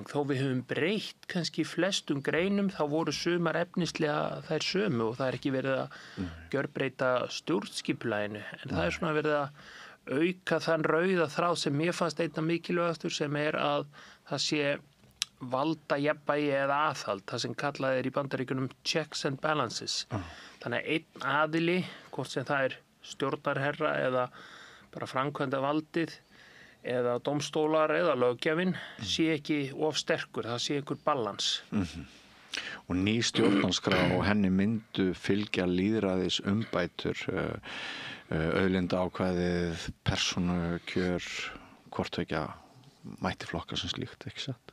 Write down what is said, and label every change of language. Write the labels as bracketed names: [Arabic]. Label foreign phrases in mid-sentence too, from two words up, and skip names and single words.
[Icelandic] Þó við höfum breytt kannski flestum greinum, þá voru sumar efnislega þær sömu og það er ekki verið að gjörbreyta stjórnskipulaginu. En það er svona verið að auka þann rauða þráð sem mér fannst einna mikilvægastur, sem er að það sé valdajafnvægi eða aðhald, það sem kallað er í Bandaríkjunum [English] checks and balances. [Icelandic] Þannig að einn aðili, hvort sem það er stjórnarherra eða bara framkvæmda valdið eða dómstólar eða löggjafinn sé ekki of sterkur, það sé einhver balans. Og ný stjórnarskrá og henni myndu fylgja lýðræðis umbætur, auðlinda ákvæðið, persónukjör, hvort ekki mætti flokka sem slíkt, ekki satt?